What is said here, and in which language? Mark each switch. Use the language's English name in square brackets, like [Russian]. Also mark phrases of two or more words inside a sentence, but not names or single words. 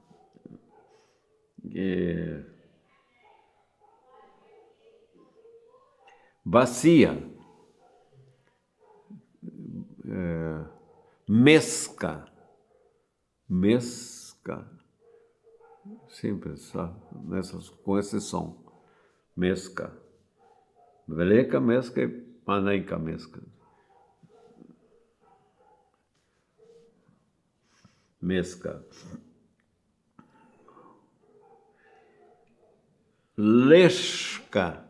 [Portuguese] Bacia. Mesca. Mesca. Sempre, sabe? Com esse som. Mesca. [Ukrainian] Велика меска е маненька меска. [Portuguese] Mesca. Leshka.